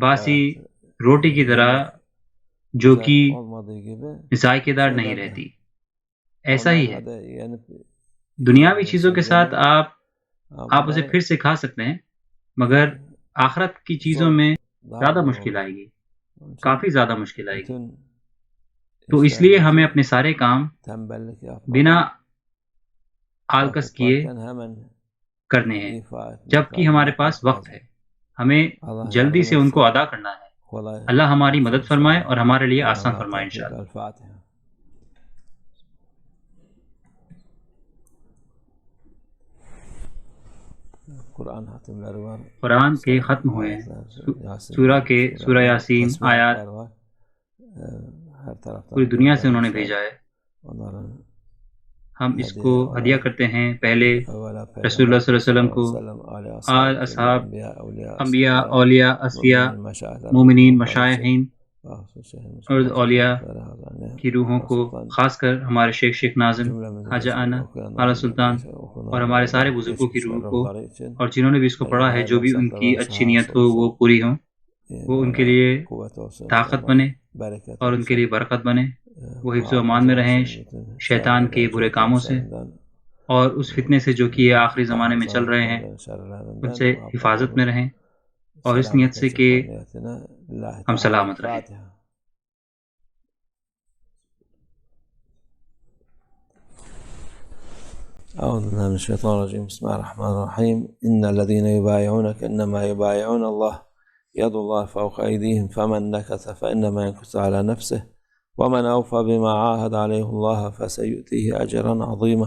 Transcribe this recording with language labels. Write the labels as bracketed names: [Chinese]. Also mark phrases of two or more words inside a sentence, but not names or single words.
[Urdu] باسی [Turkish] bayat [Urdu] روٹی کی طرح [Turkish] yemek [Urdu] جو [Turkish] güzel [Urdu] کہ [Turkish] olmadığı gibi [Urdu] ذائقے دار نہیں [Turkish] şeyler de [Urdu] رہتی، ایسا ہی ہے. [Turkish] onlarla da yenip [Urdu] دنیاوی چیزوں کے [Turkish] yiyebilirsin [Urdu] ساتھ [Turkish] gene. [Urdu] آپ اسے پھر سے کھا سکتے ہیں، مگر آخرت کی چیزوں میں [Turkish] Daha [Urdu] زیادہ [Turkish] zor [Urdu] مشکل [Turkish] olur. [Urdu] آئے گی، [Turkish] Onun için [Urdu] کافی زیادہ مشکل آئے گی. [Turkish] bütün [Urdu] تو اس لیے ہمیں [Turkish] işlerimizi [Urdu] اپنے سارے کام [Turkish] tembellik [Urdu] بنا [Turkish] yapmadan [Urdu] آلکس [Turkish] vakit [Urdu] کیے [Turkish] varken hemen [Urdu] کرنے ہیں، [Turkish] ifa etmek [Urdu] جبکہ [Turkish] lazım, [Urdu] ہمارے پاس [Turkish] yapmak [Urdu] وقت [Turkish] lazım. [Urdu] ہے. ہمیں [Turkish] Allah [Urdu] جلدی [Turkish] yardım [Urdu] سے ان کو [Turkish] etsin. [Urdu] ادا کرنا ہے. [Turkish] Kolay [Urdu] اللہ ہماری [Turkish] olsun [Urdu] مدد فرمائے [Turkish] inşallah. [Urdu] اور ہمارے لیے آسان [Turkish] Allah [Urdu] فرمائے [Turkish] tevfik. [Urdu] انشاءاللہ. [Turkish] El-Fatiha. Kur'an hatimleri var. [Urdu] قرآن کے ختم ہوئے ہیں، [Turkish] Yasin, [Urdu] سورہ یاسین آیات [Turkish] tesbihatler var. Her taraftan [Urdu] پوری دنیا سے انہوں نے [Turkish] göndermişler. [Urdu] بھیجا ہے. [Turkish] Onların [Urdu] ہم اس کو ہدیہ کرتے ہیں پہلے [Turkish] evvela [Urdu] رسول اللہ صلی اللہ علیہ وسلم کو، [Turkish] Ali [Urdu] آل اصحاب، [Turkish] enbiya, awliya, [Urdu] انبیاء، اولیاء، اصفیاء، [Turkish] müminin, meşayihler, [Urdu] مومنین، [Turkish] muhtarlar için [Urdu] مشائحین اور اولیاء کی روحوں کو، خاص کر ہمارے شیخ ناظم، خواجہ آنا، اعلیٰ سلطان اور ہمارے سارے بزرگوں کی روح کو، اور جنہوں نے بھی اس کو پڑھا ہے، جو بھی ان کی اچھی نیت ہو وہ پوری ہوں، وہ ان کے لیے طاقت بنے اور ان کے لیے برکت بنے، وہ حفظ و امان میں رہیں شیطان کے برے کاموں سے اور اس فتنے سے جو کہ یہ آخری زمانے میں چل رہے ہیں ان سے حفاظت میں رہیں. اور اس نیت سے کہ ہم سلامت رہیں. [Arabic] أعوذ بالله من الشيطان الرجيم. بسم الله الرحمن الرحيم. إن الذين يبايعونك إنما يبايعون الله يد الله فوق أيديهم فمن نكث فإنما ينكث على نفسه ومن أوفى بما عاهد عليه الله فسيؤتيه أجرا عظيما.